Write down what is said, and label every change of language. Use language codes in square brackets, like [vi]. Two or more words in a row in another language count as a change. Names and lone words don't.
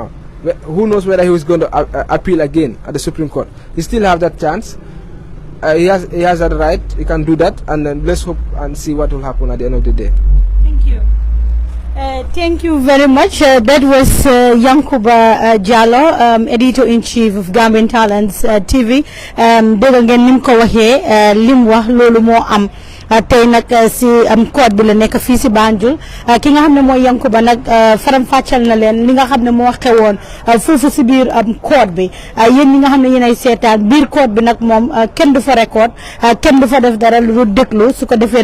[en] Who knows whether he is going to appeal again at the Supreme Court? He still have that chance. He has that right. He can do that, and then let's hope and see what will happen at the end of the day. Thank you. Thank you very much. That was Yankuba Jallow, editor-in-chief of Gambian Talents TV. [wo] Dégg ngeen nim ko waxee lim wax loolu moo am tey nag si code bi la nekk fii si Banjul ki nga xam ne mooy Yankuba nag faram fàccal na leen li nga xam ne moo xewoon foofu si biir code bi yéen ñi nga xam ne yéen ay seetaan biir code bi nag moom kenn du fa record kenn du fa def dara lu déglu su ko defee